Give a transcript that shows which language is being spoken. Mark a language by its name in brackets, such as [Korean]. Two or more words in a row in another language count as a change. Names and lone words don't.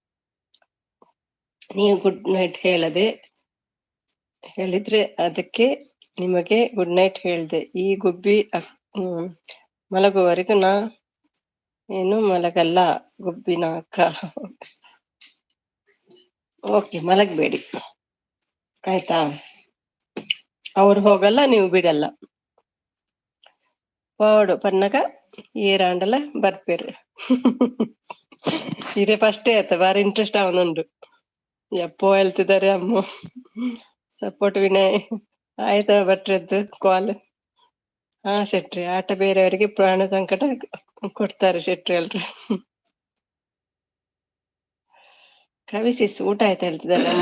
[Kannada] ನೀವು [English] good night [Kannada] ಹೇಳಿದ್ರೆ ಅದಕ್ಕೆ ನಿಮಗೆ [English] good night [Kannada] ಹೇಳ್ದೆ. ಈ ಗುಬ್ಬಿ ಮಲಗುವವರೆಗೂ ಏನು ಮಲಗಲ್ಲ ಗುಬ್ಬಿನ ಅಕ್ಕ. ಓಕೆ, ಮಲಗಬೇಡಿ ಆಯ್ತಾ. ಅವ್ರು ಹೋಗಲ್ಲ, ನೀವು ಬಿಡಲ್ಲ. [Tulu] ಪಾಡು ಪನ್ನಗ ಏರಾಂಡಲ ಬರ್ಪೇರು. [Kannada] ಇದೇ ಫಸ್ಟ್ ಆಯ್ತ, [Tulu] ಬಾರಿ ಇಂಟ್ರೆಸ್ಟ್ ಅವನುಂಡು. [Kannada] ಎಪ್ಪೋ ಹೇಳ್ತಿದ್ದಾರೆ ಅಮ್ಮ. ಸಪೋರ್ಟ್ ವಿನಯ್. ಆಯ್ತಾ ಭಟ್ರದ್ದು ಕಾಲ್? ಹಾ ಶೆಟ್ರಿ, ಆಟ ಬೇರೆಯವರಿಗೆ ಪ್ರಾಣ ಸಂಕಟ ಕೊಡ್ತಾರೆ ಶೆಟ್ರಿ ಎಲ್ರು. ಕವಿಸಿಸ್ ಊಟ ಆಯ್ತಾ ಹೇಳ್ತಿದ್ದಾರೆ ಅಮ್ಮ.